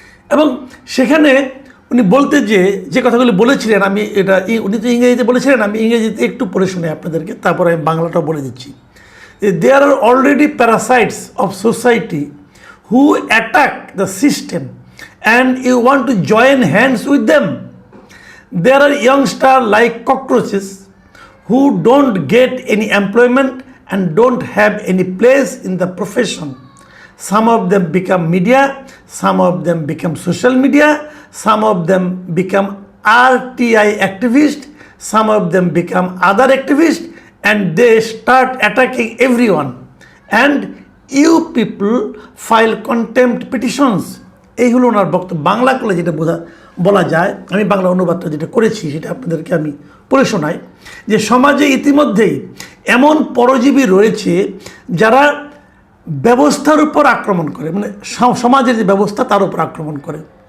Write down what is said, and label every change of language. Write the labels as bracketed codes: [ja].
[bn] এবং সেখানে উনি বলতে যে কথাগুলি বলেছিলেন, আমি এটা উনি তো ইংরেজিতে বলেছিলেন, আমি ইংরেজিতে একটু পড়ে শুনে আপনাদেরকে, তারপর আমি বাংলাটাও বলে দিচ্ছি। [en] There are already parasites of society who attack the system and you want to join hands with them. There are youngster like cockroaches who don't get any employment and don't have any place in the profession. Some of them become media, some of them become social media, some of them become RTI activists, some of them become other activists, and they start attacking everyone. And you people file contempt petitions. [bn] এই হলো ওনার বক্তব্য। বাংলা করলে যেটা বলা যায়, আমি বাংলা অনুবাদটা যেটা করেছি সেটা আপনাদেরকে আমি পড়ে শোনাই, যে সমাজে ইতিমধ্যেই এমন পরজীবী রয়েছে যারা ব্যবস্থার উপর আক্রমণ করে, মানে সমাজের যে ব্যবস্থা তার উপর আক্রমণ করে।